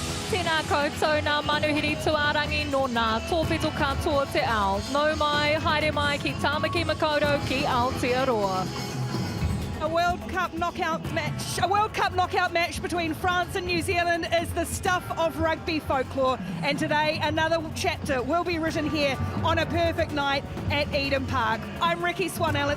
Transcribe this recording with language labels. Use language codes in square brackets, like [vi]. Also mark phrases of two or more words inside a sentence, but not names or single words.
[mi] tēnā koutou nā manuhiri tuarangi no nā tōpito katoa te ao. Nau mai, haere mai ki Tāmaki Makaurau ki Aotearoa. [en] A World Cup knockout match between France and New Zealand is the stuff of rugby folklore, and today another chapter will be written here on a perfect night at Eden Park. I'm Ricky Swanell.